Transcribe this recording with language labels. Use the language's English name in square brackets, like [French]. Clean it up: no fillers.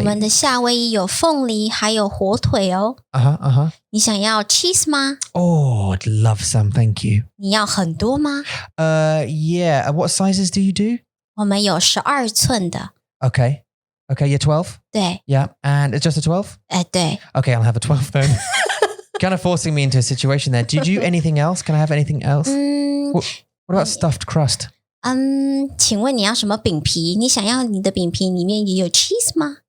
[Chinese] 我们的夏威夷有凤梨，还有火腿哦。你想要 cheese 吗 [English] ？Oh, I'd love some, thank you. [Chinese] 你要很多吗 [English] ？Yeah. What sizes do you do? [Chinese] 我们有12寸的。 [English] Okay, you're 12? [Chinese] 对。 [English] Yeah, and it's just a 12? [Chinese] 对。 [English] Okay, I'll have a 12 then. Kind of forcing me into a situation there. Do you do anything else? Can I have anything else? What about stuffed crust? [Chinese] 请问你要什么饼皮？你想要你的饼皮里面也有 cheese 吗？